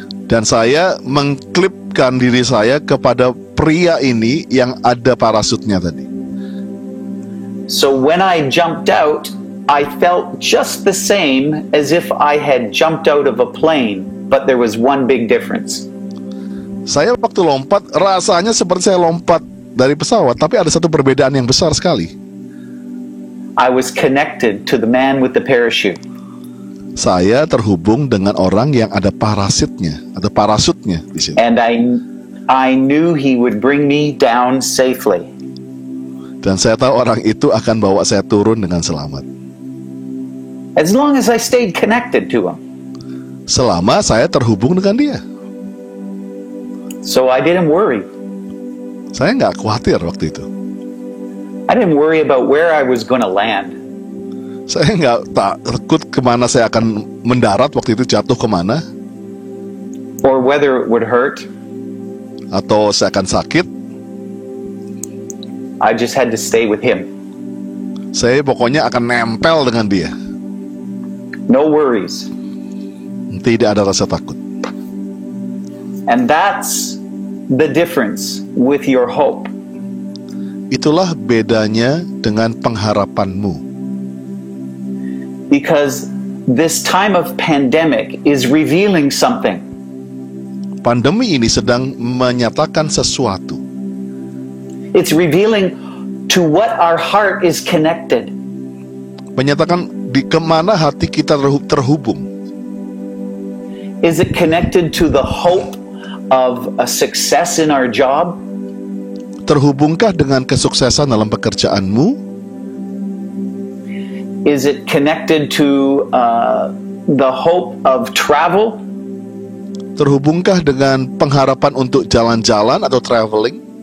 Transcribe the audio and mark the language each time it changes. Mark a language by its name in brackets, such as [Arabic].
[Indonesian] Dan saya mengklipkan diri saya kepada pria ini yang ada parasutnya tadi. [English] So when I jumped out, I felt just the same as if I had jumped out of a plane, but there was one big difference. [Indonesian] Saya waktu lompat rasanya seperti saya lompat dari pesawat, tapi ada satu perbedaan yang besar sekali. [English] I was connected to the man with the parachute. [Indonesian] Saya terhubung dengan orang yang ada parasutnya di sini. [English] And I knew he would bring me down safely. [Indonesian] Dan saya tahu orang itu akan bawa saya turun dengan selamat. [English] As long as I stayed connected to him. [Indonesian] Selama saya terhubung dengan dia. [English] So I didn't worry. [Indonesian] Saya nggak khawatir waktu itu. [English] I didn't worry about where I was going to land. [Indonesian] Saya nggak takut kemana saya akan mendarat waktu itu, jatuh kemana, [English] Or whether it would hurt. [Indonesian] atau saya akan sakit. [English] I just had to stay with him. [Indonesian] Saya pokoknya akan nempel dengan dia. [English] No worries. [Indonesian] Tidak ada rasa takut. [English] And that's the difference with your hope. [Indonesian] Itulah bedanya dengan pengharapanmu. [English] Because this time of pandemic is revealing something. [Indonesian] Pandemi ini sedang menyatakan sesuatu. [English] It's revealing to what our heart is connected. [Indonesian] Menyatakan di kemana hati kita terhubung. [English] Is it connected to the hope of a success in our job? [Indonesian] Terhubungkah dengan kesuksesan dalam pekerjaanmu? [English] Is it connected to the hope of travel? [Indonesian] Terhubungkah dengan pengharapan untuk jalan-jalan atau traveling?